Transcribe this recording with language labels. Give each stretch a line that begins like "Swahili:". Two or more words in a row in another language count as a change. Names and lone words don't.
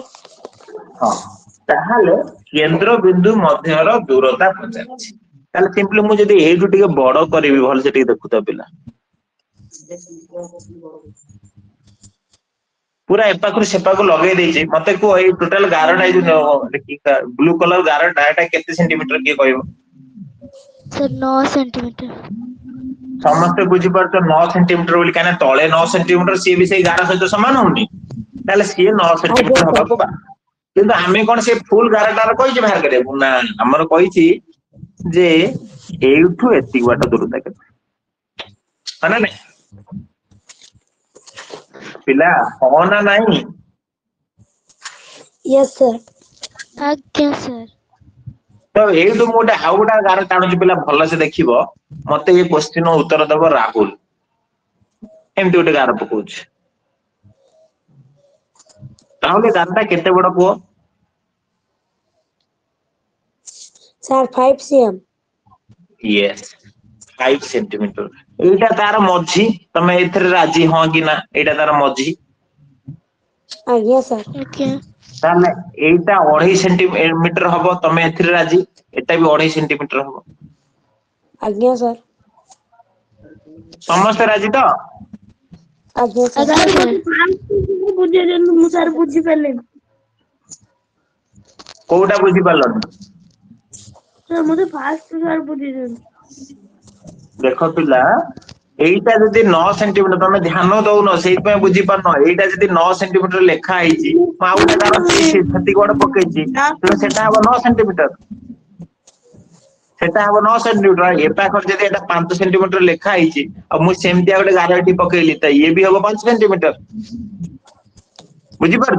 Odia: ହଁ ତାହେଲେ କେନ୍ଦ୍ର ବିନ୍ଦୁ ମଧ୍ୟର ଦୂରତା ପଚାରିଛି ତାହେଲେ ସିମ୍ପଲି ମୁଁ ଯଦି ଏଇଠୁ ଟିକେ ବଡ କରିବି ଭଲସେ ଟିକେ ଦେଖୁଥାଅ ପିଲା ପୁରା ଏପାଖରୁ ସେପାଖକୁ ଲଗେଇ ଦେଇଛି ମତେ କୁହ ଏଇ ଟୋଟାଲ ଗାରଟା ଏଇ ଯୋଉ
English: blue color
Odia: ଗାରଟା ଏଟା କେତେ ସେଣ୍ଟିମିଟର କିଏ କହିବ
English: sir 9 centimeter
Odia: ସମସ୍ତେ ବୁଝିପାରୁଛ 9 ସେଣ୍ଟିମିଟର ବୋଲି କାହିଁକିନା ତଳେ 9 ସେଣ୍ଟିମିଟର ସିଏ ବି ସେଇ ଗାର ସହିତ ସମାନ ହଉନି ତାହେଲେ ସିଏ 9 ସେଣ୍ଟିମିଟର
English: sir.
Odia: ହବାକୁ ବା କିନ୍ତୁ ଆମେ କଣ ସେ ଫୁଲ ଗାରଟାର କହିଛି ବାହାର କରିବାକୁ ନା ଆମର କହିଛି ଯେ ଏଇଠୁ ଏତିକି ବାଟ ଦୂରତା କେତେ ହଁ ନା ନାଇଁ ପିଲା ହଁ ନା ନାଇଁ
English: Yes, sir.
Odia: ଆଜ୍ଞା ସାର୍ ତ ଏଇଠୁ ମୁଁ ଗୋଟେ ଆଉ ଗୋଟେ ଗାର ଟାଣୁଛି ପିଲା ଭଲସେ ଦେଖିବ ମତେ ଏଇ କ୍ୱେଶ୍ଚିନ ଉତ୍ତର ଦବ ରାହୁଲ ଏମିତି ଗୋଟେ ଗାର ପକଉଛି ରାହୁଲ ଏ ଗାରଟା କେତେ ବଡ କୁହ
English: Sir, 5 cm.
Odia: Yes, 5 ସେଣ୍ଟିମିଟର ଏଇଟା ତାର ମଝି ତମେ ଏଥିରେ ରାଜି ହଁ କି ନା ଏଇଟା ତାର ମଝି
English: Yes, sir.
Odia: आज्ञा ତାହେଲେ ଏଇଟା 2.5 ସେଣ୍ଟିମିଟର ହବ ତମେ ଏଥିରେ ରାଜି ଏଟା ବି 2.5 ସେଣ୍ଟିମିଟର ହବ
English: Yes, sir.
Odia: ସମସ୍ତେ ରାଜି ତ
English: Yes, sir.
Odia: ଆଜ୍ଞା ସାର୍ ବୁଝେଇଦେଲୁ ମୁଁ ସାର୍ ବୁଝିପାରିଲିନି କୋଉଟା ବୁଝିପାରିଲନି ସାର୍ ମତେ ଫାଷ୍ଟ ସାର୍ ବୁଝେଇଦେଲୁ ଦେଖ ପିଲା ଏଇଟା ଯଦି 9 ସେଣ୍ଟିମିଟର ତମେ ଧ୍ୟାନ ଦଉନ ସେଇଥିପାଇଁ ବୁଝିପାରୁନ ଏଇଟା ଯଦି 9 ସେଣ୍ଟିମିଟର ଲେଖା ହେଇଛି ମୁଁ ଆଉ ଗୋଟେ ଗାର ସେତିକି ବଡ ପକେଇଛି ତେଣୁ ସେଟା ହବ 9 ସେଣ୍ଟିମିଟର ସେଟା ହବ 9 ସେଣ୍ଟିମିଟର ଏ ପାଖରେ ଯଦି ଏଟା 5 ସେଣ୍ଟିମିଟର ଲେଖା ହେଇଛି ଆଉ ମୁଁ ସେମିତିଆ ଗୋଟେ ଗାର ଏଠି ପକେଇଲି ତ ଇଏ ବି ହବ 5 ସେଣ୍ଟିମିଟର ବୁଝିପାରୁଛ